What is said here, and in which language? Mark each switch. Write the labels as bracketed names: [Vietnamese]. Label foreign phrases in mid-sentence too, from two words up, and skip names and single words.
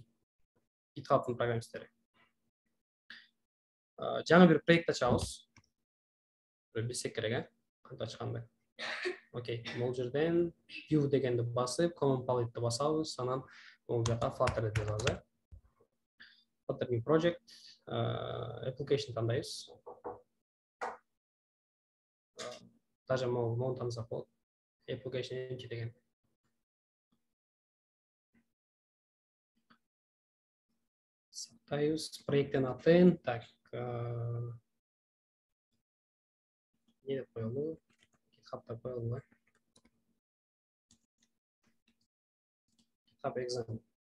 [Kyrgyz] GitHub'тын программисттери. Жаңы бир проект ачабыз. Билсек керек, кантип ачканды. Окей, могул жерден view дегенди басып, [English] common palette'ти [Kyrgyz] басабыз, анан могул жака Flutter деп жазабыз. [English] Flutter new project, application [Kyrgyz] тандайбыз. Даже мону тандасак болот. [English] Application empty [Kyrgyz] деген. Сактайбыз, проекттин атын, так, не деп коелу? GitHub'та коелу. GitHub exam.